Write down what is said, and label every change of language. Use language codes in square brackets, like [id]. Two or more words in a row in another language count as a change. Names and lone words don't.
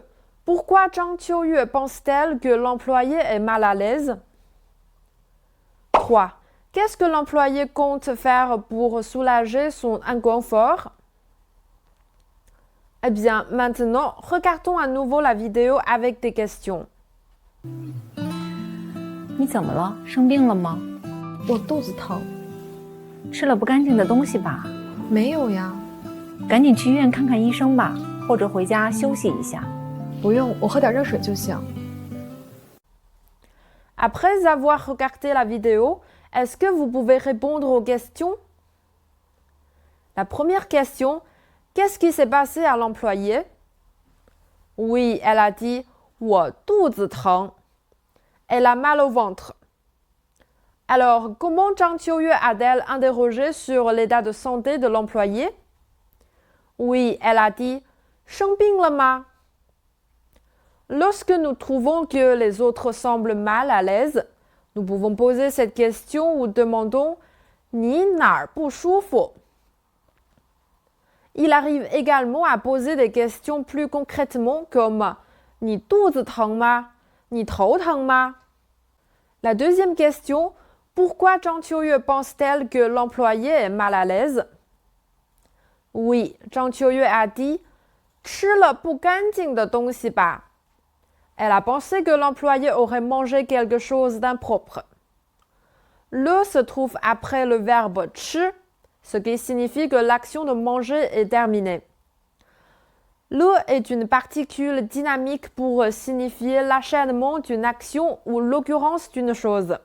[fr] Pourquoi Zhang Qiuyue pense-t-elle que l'employé est mal à l'aise? 3. Qu'est-ce que l'employé compte faire pour soulager son inconfort? Eh bien, maintenant, regardons à nouveau la vidéo avec des questions. [zh] 你怎么了？生病了吗？我肚子疼。吃了不干净的东西吧？没有呀。赶紧去医院看看医生吧，或者回家休息一下。不用，我喝点热水就行。 [fr] Après avoir regardé la vidéo, est-ce que vous pouvez répondre aux questions? La première question, qu'est-ce qui s'est passé à l'employé? Oui, elle a dit « [zh] 我肚子疼». [fr] Elle a mal au ventre. Alors, comment Zhang Qiuyue a-t-elle interrogé sur l'état de santé de l'employé? Oui, elle a dit « [zh] 生病了吗？ [fr] » Lorsque nous trouvons que les autres semblent mal à l'aise, nous pouvons poser cette question ou demandons « [zh] 你哪儿不舒服？ [fr] » Il arrive également à poser des questions plus concrètement comme « [zh] 你肚子疼吗？你头疼吗？ [fr] » La deuxième question, pourquoi Zhang Qiuyue pense-t-elle que l'employé est mal à l'aise? Oui, Zhang Qiuyue a dit « [zh] 吃了不干净的东西吧？ [fr] » Elle a pensé que l'employé aurait mangé quelque chose d'impropre. Le se trouve après le verbe 吃, ce qui signifie que l'action de manger est terminée. Le est une particule dynamique pour signifier l'enchaînement d'une action ou l'occurrence d'une chose.